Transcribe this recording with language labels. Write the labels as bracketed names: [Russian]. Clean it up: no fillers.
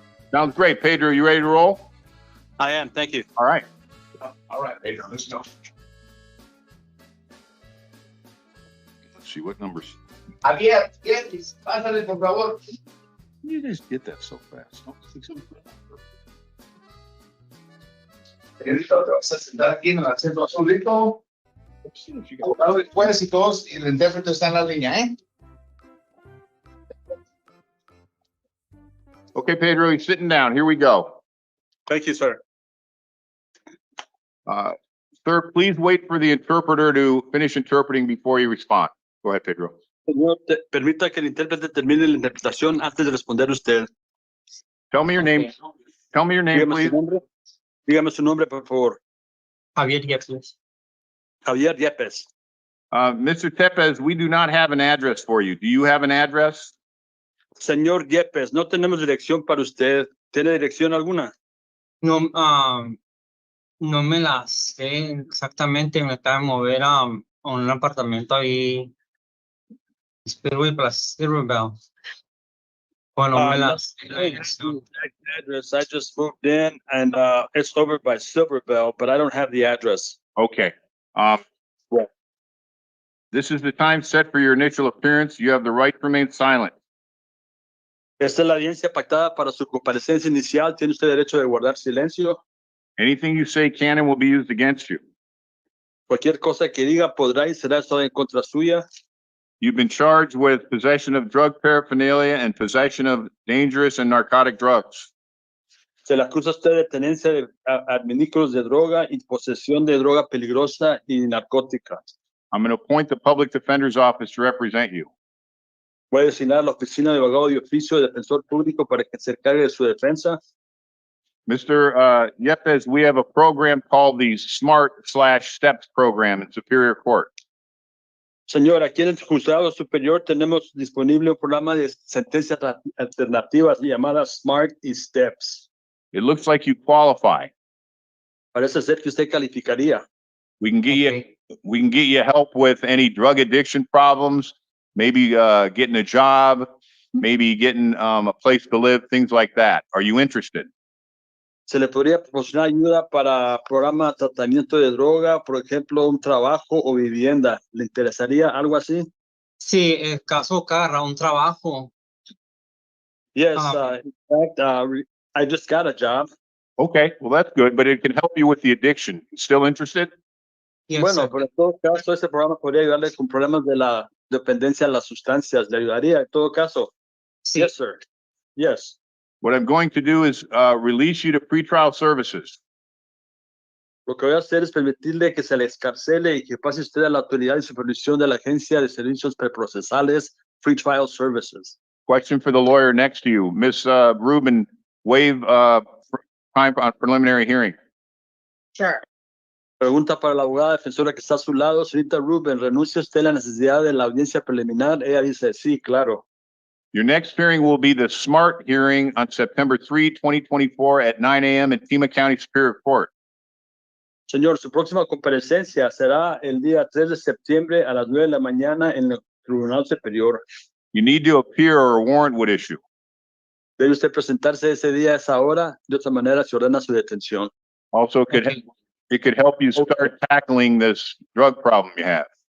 [English] Sounds great. Pedro, you ready to roll? I am, thank you. All right. All right, Pedro, let's go. Let's see what numbers. [Spanish] Javier, pásale, por favor. [English] You just get that so fast. [Spanish] Pedrito, te vas a sentar aquí en el asiento azulito. Abogado después y todos, y el intérprete está en la línea, ¿eh? [English] Okay, Pedro, he's sitting down. Here we go. Thank you, sir. Sir, please wait for the interpreter to finish interpreting before you respond. Go ahead, Pedro. [Spanish] Señor, permita que el intérprete termine la interpretación antes de responder usted. [English] Tell me your name. Tell me your name, [Spanish] Dígame [English] please. [Spanish] su nombre. Dígame su nombre, por favor. Javier Yepes. Javier Yepes. [English] Mr. Tepez, we do not have an address for you. Do you have an address? [Spanish] Señor Yepes, no tenemos dirección para usted. ¿Tiene dirección alguna? No, no me la sé exactamente. Me acabo de mover a un apartamento ahí. Speedway Plus Silverbell. Bueno, me la sé. [English] Address. I just moved in and it's over by Silverbell, but I don't have the address. Okay. This is the time set for your initial appearance. You have the right to remain silent. [Spanish] Esta es la audiencia pactada para su comparecencia inicial. Tiene usted derecho de guardar silencio. [English] Anything you say can and will be used against you. [Spanish] Cualquier cosa que diga podrá y será usada en contra suya. [English] You've been charged with possession of drug paraphernalia and possession of dangerous and narcotic drugs. [Spanish] Se le acusa a usted de tenencia de adminículos de droga y posesión de droga peligrosa y narcótica. [English] I'm going to appoint the Public Defender's Office to represent you. [Spanish] Voy a designar a la oficina de abogado de oficio de defensor público para que se encargue de su defensa. [English] Mr. Yepez, we have a program called the SMART/STEPS program in Superior Court. [Spanish] Señor, aquí en el juzgado superior tenemos disponible un programa de sentencias alternativas llamadas SMART y STEPS. [English] It looks like you qualify. [Spanish] Parece ser que usted calificaría. [English] We can get you, Okay. we can get you help with any drug addiction problems, maybe getting a job, maybe getting a place to live, things like that. Are you interested? [Spanish] Se le podría proporcionar ayuda para programa de tratamiento de droga, por ejemplo, un trabajo o vivienda. ¿Le interesaría algo así? Sí, el caso Carra, un trabajo. [English] Yes, Ah. in fact, I just got a job. Okay, well, that's good, but it can help you with the addiction. Still interested? Yes, [Spanish] Bueno, [English] sir. [Spanish] pero en todo caso, ese programa podría ayudarle con problemas de la dependencia a las sustancias. ¿Le ayudaría en todo caso? Sí. [English] Yes, sir. Yes. What I'm going to do is release you to pretrial services. [Spanish] Lo que voy a hacer es permitirle que se le escarcele y que pase usted a la autoridad y supervisión de la Agencia de Servicios Preprocesales, [English] Free Trial Services. Question for the lawyer next to you. Ms. Rubin, waive time on preliminary hearing. Sure. [Spanish] Pregunta para la abogada defensora que está a su lado. Señorita Rubin, ¿renuncia usted a la necesidad de la audiencia preliminar? Ella dice, sí, claro. [English] Your next hearing will be the SMART hearing on September 3, 2024 at 9 a.m. in Pima County Superior Court. [Spanish] Señor, su próxima comparecencia será el día 3 de septiembre a las 9 de la mañana en el Tribunal Superior. [English] You need to appear or a warrant would issue. [Spanish] Debe usted presentarse ese día a esa hora, de otra manera se ordena su detención. [English] Also, Okay. it could help you start tackling this drug problem you have.